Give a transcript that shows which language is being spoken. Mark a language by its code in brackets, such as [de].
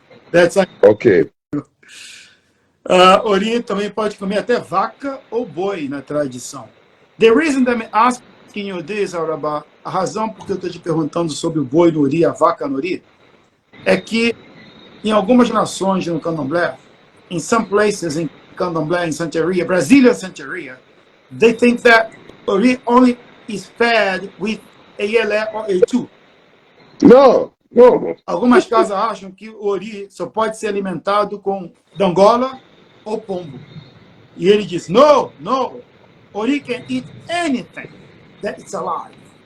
[en] That's okay. [pt] Ori também pode comer até vaca ou boi na tradição. [en] The reason that I'm asking you this, Arabá, [pt] a razão por que eu estou te perguntando sobre o boi no Ori, a vaca no Ori, é que em algumas nações no Candomblé, [en] in some places in Candomblé, in Santeria, Brazilian Santeria, they think that Ori only is fed with Eyele or Eitu. No. [pt] Algumas casas acham que o Ori só pode ser alimentado com dangola ou pombo. E ele diz, [en] no, Ori can eat anything that is alive.